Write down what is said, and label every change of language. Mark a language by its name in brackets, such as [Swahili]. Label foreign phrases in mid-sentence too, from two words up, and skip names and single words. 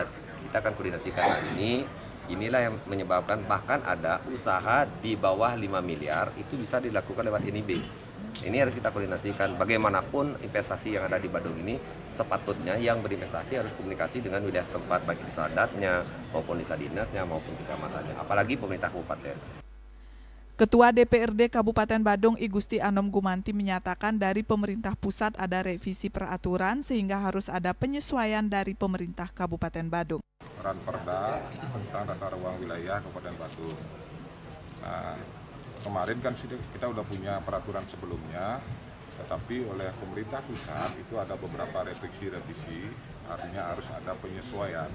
[Indonesian] Kita akan koordinasikan ini. Inilah yang menyebabkan bahkan ada usaha di bawah 5 miliar itu bisa dilakukan lewat NIB. Ini harus kita koordinasikan. Bagaimanapun investasi yang ada di Badung ini sepatutnya yang berinvestasi harus komunikasi dengan wilayah setempat, baik desa adatnya maupun desa dinasnya maupun kecamatannya, apalagi pemerintah kabupaten. Ketua DPRD Kabupaten Badung I Gusti Anom Gumanti menyatakan dari pemerintah pusat ada revisi peraturan sehingga harus ada penyesuaian dari pemerintah Kabupaten Badung. Raperda tentang tata ruang wilayah Kabupaten Badung. Nah, kemarin kan kita udah punya peraturan sebelumnya, tetapi oleh pemerintah pusat itu ada beberapa revisi, artinya harus ada penyesuaian.